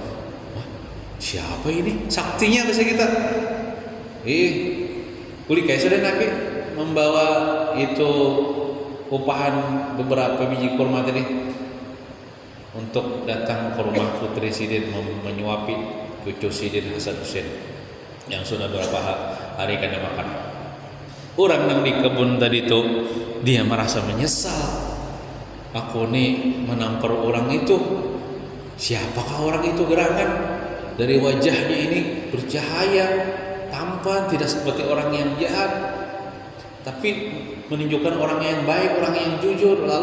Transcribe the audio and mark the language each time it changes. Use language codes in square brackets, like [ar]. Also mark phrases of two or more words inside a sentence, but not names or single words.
[id] Wah, siapa ini? Saktinya bahasa kita. Kuli kayak sudah Nabi membawa itu upahan beberapa biji kurma tadi untuk datang ke rumah putri Sidin, menyuapi cucu Sidin Hasan Husain yang sudah berapa hari kada makan. Orang yang di kebun tadi itu dia merasa menyesal. Aku nih menampar orang itu. Siapakah orang itu gerangan? Dari wajahnya ini bercahaya, tampan, tidak seperti orang yang jahat, tapi menunjukkan orang yang baik, orang yang jujur.